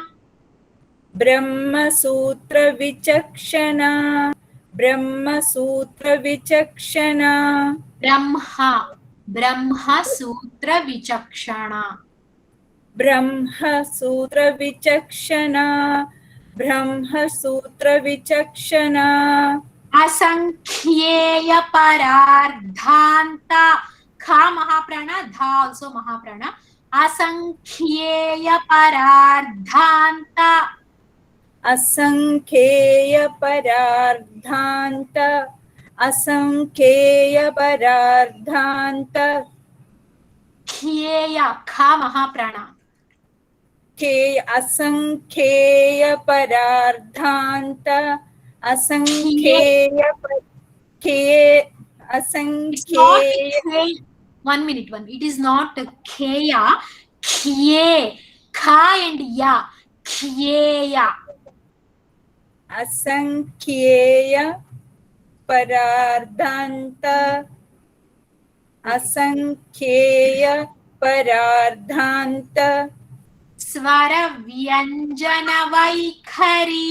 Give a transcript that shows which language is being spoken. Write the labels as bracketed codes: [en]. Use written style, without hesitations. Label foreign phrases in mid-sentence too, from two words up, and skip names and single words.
[sa] ब्रह्म सूत्र विचक्षण. ब्रह्म सूत्र विचक्षण. ब्रह्म सूत्र विचक्षण. ब्रह्म सूत्र विचक्षण. ब्रह्म सूत्र विचक्षण. असंख्येय परार्धान्त. ख महाप्राण, ध also महाप्राण। असंख्येय परार्धान्त. असंख्येय परार्धान्त. असंख्येय परार्धान्त. ख्येय, ख महाप्राण. असंख्येय परार्धान्त असंख्येय असंख्येय [en] 1 minute. It is not kheya, khye, kha and ya, khyeya. [sa] असंख्येय परार्धान्त असंख्येय परार्धान्त स्वर व्यञ्जन वैखरी.